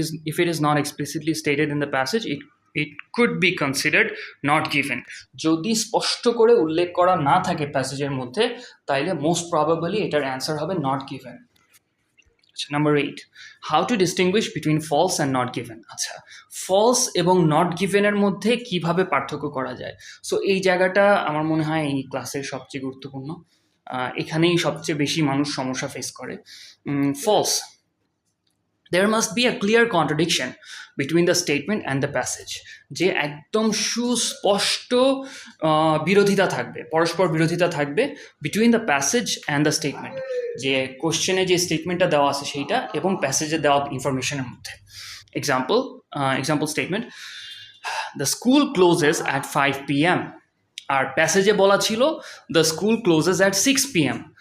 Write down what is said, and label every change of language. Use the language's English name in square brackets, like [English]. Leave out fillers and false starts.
[English] If it is not explicitly stated in the passage, it could be considered not given. [Bangla] যদি স্পষ্ট করে উল্লেখ করা না থাকে প্যাসেজের মধ্যে, তাইলে মোস্ট প্রবাবলি এটার অ্যান্সার হবে not given। [English] Number 8, how to distinguish between false and not given. [Bangla] আচ্ছা, ফলস এবং নট গিভেনের মধ্যে কিভাবে পার্থক্য করা যায়, সো এই জায়গাটা আমার মনে হয় এই ক্লাসের সবচেয়ে গুরুত্বপূর্ণ। এখানেই সবচেয়ে বেশি মানুষ সমস্যা ফেস করে। False, [English] there must be a clear contradiction between the statement and the passage, [Bangla] যে একদম সুস্পষ্ট বিরোধিতা থাকবে, পরস্পর বিরোধিতা থাকবে [English] between the passage and the statement, [Bangla] যে কোশ্চেনে যে স্টেটমেন্টটা দেওয়া আছে সেইটা এবং প্যাসেজে দেওয়া ইনফরমেশনের মধ্যে। [English] Example statement, the school closes at 5 p.m. [Bangla] আর প্যাসেজে বলা ছিল [English] the school closes at 6 p.m.